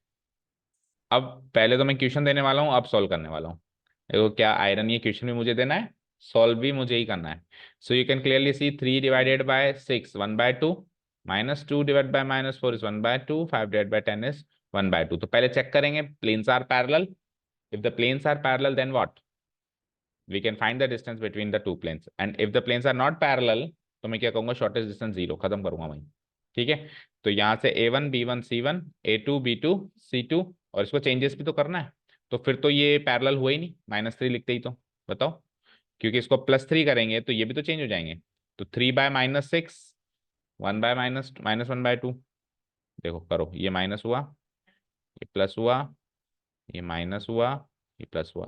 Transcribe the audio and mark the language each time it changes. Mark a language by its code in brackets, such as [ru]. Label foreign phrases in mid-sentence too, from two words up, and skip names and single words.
[hi] अब पहले तो मैं क्वेश्चन देने वाला हूँ, अब सॉल्व करने वाला हूँ। देखो क्या आयरन, ये क्वेश्चन भी मुझे देना है, सॉल्व भी मुझे ही करना है। [en] so you can clearly see 3 / 6 1/2, -2 / -4 is 1/2, 5 / 10 is 1/2. [hi] तो पहले चेक करेंगे [en] planes are parallel, if the planes are parallel then what, we can find the distance between the two planes, and if the planes are not parallel [hi] तो मैं क्या कहूंगा, [en] shortest distance 0, [hi] खत्म करूंगा वहीं। ठीक है, तो यहाँ से a1 b1 c1, a2 b2 c2, और इसको चेंजेस भी तो करना है, तो फिर तो ये पैरेलल हुआ ही नहीं, -3 लिखते ही, तो बताओ क्योंकि इसको +3 करेंगे तो ये भी तो चेंज हो जाएंगे। तो 3/-6, 1/-1/2। देखो करो, ये माइनस हुआ, ये प्लस हुआ, ये माइनस हुआ, ये प्लस हुआ।